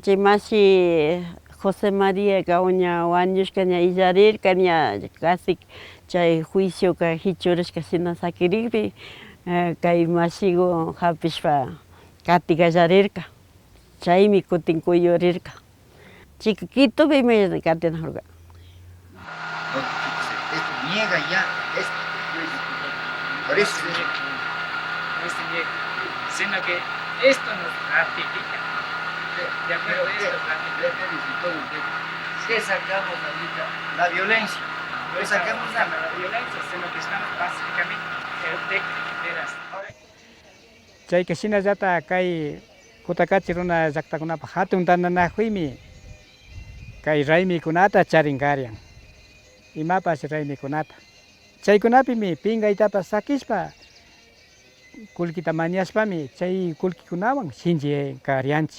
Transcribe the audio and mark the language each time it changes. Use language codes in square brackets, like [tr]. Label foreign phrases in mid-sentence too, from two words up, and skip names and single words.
[qu] chay mashi José María ña wañushka ña illarirka ña casi chay juicioka hichurishka shina sakirikpi kay mashiku japishpa kati kallarirka, chaymi kutin kuyurirka, chika Quitopimi katinajurka. [es] Esto niega ya, por eso sino que esto nos ratifica. De acuerdo a esto, ¿qué sacamos ahorita? La violencia. No sacamos nada la violencia, sino que estamos pacíficamente de las. [qu] Chayka shinallata kay kutakachi runa llaktakunapa hatun tantanakuymi kay raymikunata charinkaryan, imapash raymikunata. Chaykunapimi pinkaytapas sakishpa kullkita mañashpami chay kullkikunawan shinchikaryanchik.